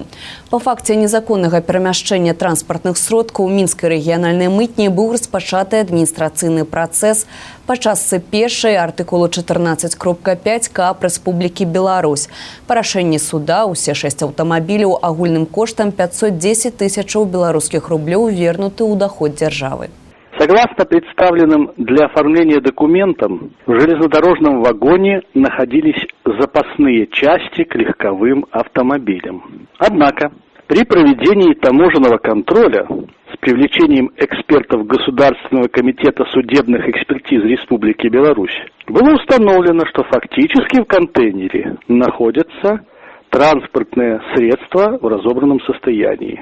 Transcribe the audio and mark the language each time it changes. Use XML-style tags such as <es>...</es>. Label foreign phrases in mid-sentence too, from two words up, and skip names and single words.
<be>Па факце незаконнага перамяшчэння транспартных сродкаў у мінскай рэгіянальнай мытні быў распачаты адміністрацыйны працэс па частцы першай артыкулу 14.5 КАП Рэспублікі Беларусь. Па рашэнні суда ўсе 6 аўтамабіляў агульным коштам 510 тысячаў</be> <ru>белорусских рублей</ru> <be>вернуты ў доход державы.</be> <ru>Согласно представленным для оформления документам, в железнодорожном вагоне находились запасные части к легковым автомобилям. Однако, при проведении таможенного контроля с привлечением экспертов Государственного комитета судебных экспертиз Республики Беларусь было установлено, что фактически в контейнере находятся транспортное средство в разобранном состоянии.</ru>